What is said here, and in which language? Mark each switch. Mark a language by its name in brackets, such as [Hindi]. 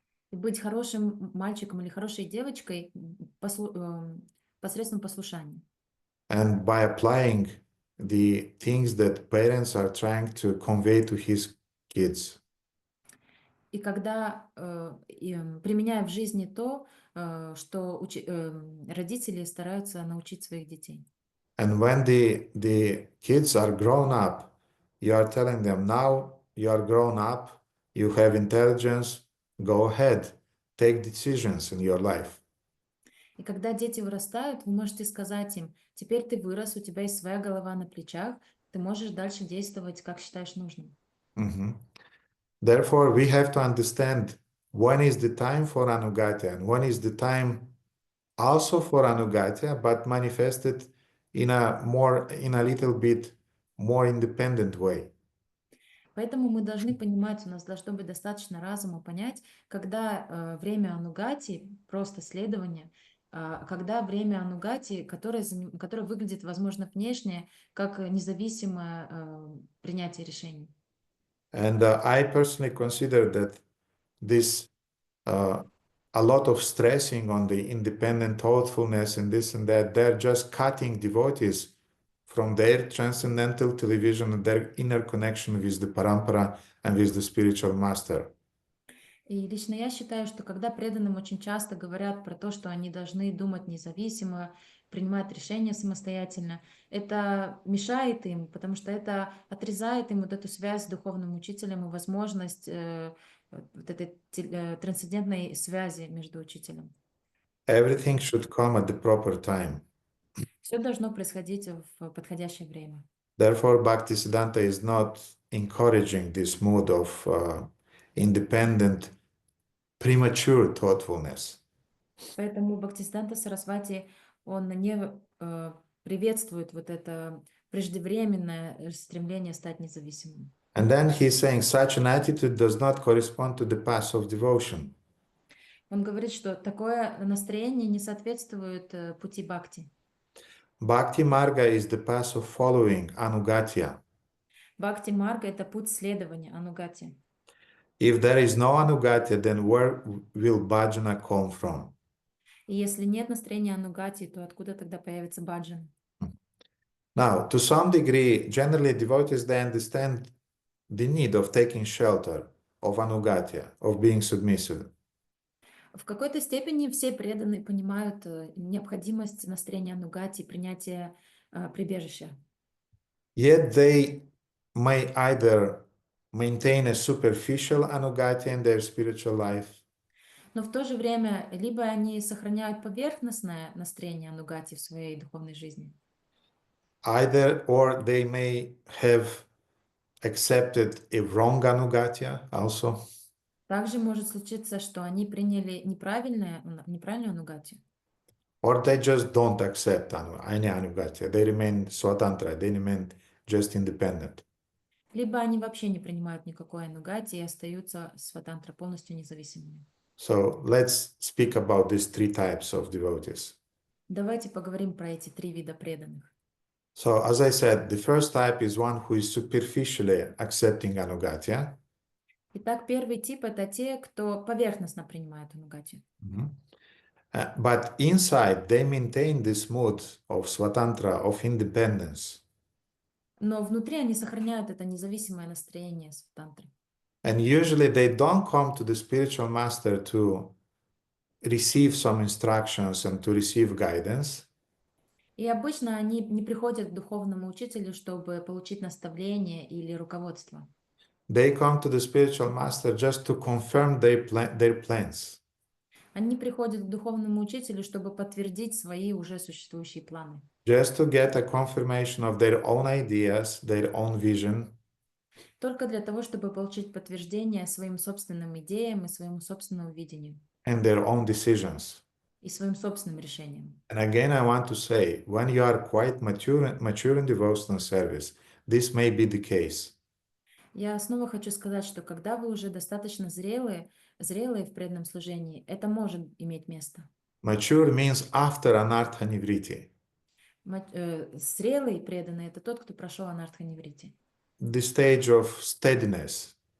[Russian] И быть хорошим мальчиком или хорошей девочкой посредством послушания. [English] And by applying the things that parents are trying to convey to his kids. [Russian] И когда, применяя в жизни то, что родители стараются научить своих детей. [English] And when the kids are grown up, you are telling them, now you are grown up, you have intelligence, go ahead, take decisions in your life. [Russian] И когда дети вырастают, вы можете сказать им, теперь ты вырос, у тебя есть своя голова на плечах, ты можешь дальше действовать, как считаешь нужным. Mhm. [English] Therefore, we have to understand when is the time for ānugatya and when is the time also for ānugatya, but manifested in a little bit more independent way. [Russian] Поэтому мы должны понимать, у нас должно быть достаточно разума понять, когда время анугати, просто следование, когда время анугати, которое выглядит, возможно, внешне, как независимое принятие решений. [English] And I personally consider that this a lot of stressing on the independent thoughtfulness and this and that, they're just cutting devotees from their transcendental television and their inner connection with the parampara and with the spiritual master. [Russian] И лично я считаю, что когда преданным очень часто говорят про то, что они должны думать независимо, принимать решения самостоятельно, это мешает им, потому что это отрезает им вот эту связь с духовным учителем и возможность вот этой трансцендентной связи между учителем. [English] Everything should come at the proper time. [Russian] Все должно происходить в подходящее время. [English] Therefore, Bhaktisiddhanta is not encouraging this mood of independent, premature thoughtfulness. [Russian] Поэтому Бхактисиддханта Сарасвати, он не приветствует вот это преждевременное стремление стать независимым. [English] And then he's saying such an attitude does not correspond to the path of devotion. [Russian] Он говорит, что такое настроение не соответствует пути бхакти. [English] Bhakti-mārga is the path of following, ānugatya. [Russian] Бхакти-мārга — это путь следования, анугати. [English] If there is no ānugatya, then where will bhajana come from? [Russian] И если нет настроения анугати, то откуда тогда появится баджан? [English] Now, to some degree, generally devotees, they understand the need of taking shelter, of ānugatya, of being submissive. [Russian] В какой-то степени все преданные понимают необходимость настроения анугати, принятия прибежища. [English] Yet they may either maintain a superficial ānugatya in their spiritual life, [Russian] Но в то же время либо они сохраняют поверхностное настроение анугати в своей духовной жизни, [English] or they may have accepted a wrong ānugatya also. [Russian] также может случиться, что они приняли неправильную анугати, [English] Or they just don't accept any ānugatya. They remain swatantra, they remain just independent. [Russian] либо они вообще не принимают никакой анугати и остаются сватантра полностью независимыми. [English] So let's speak about these three types of devotees. [Russian] Давайте поговорим про эти три вида преданных. [English] So as I said, the first type is one who is superficially accepting ānugatya. [Russian] Итак, первый тип — это те, кто поверхностно принимает анугати. [English] But inside, they maintain this mood of swatantra, of independence. [Russian] Но внутри они сохраняют это независимое настроение сватантры. [English] And usually they don't come to the spiritual master to receive some instructions and to receive guidance. [Russian] И обычно они не приходят к духовному учителю, чтобы получить наставление или руководство. [English] They come to the spiritual master just to confirm their plans. [Russian] Они приходят к духовному учителю, чтобы подтвердить свои уже существующие планы. [English] Just to get a confirmation of their own ideas, their own vision. [Russian] Только для того, чтобы получить подтверждение своим собственным идеям и своему собственному видению. [English] And their own decisions. [Russian] И своим собственным решениям. [English] And again, I want to say, when you are quite mature in devotional service, this may be the case. [Russian] Я снова хочу сказать, что когда вы уже достаточно зрелые в преданном служении, это может иметь место. [English] Mature means after anartha nivriti. [Russian] Зрелый преданный — это тот, кто прошел анартха-ниврити. [English] The stage of steadiness.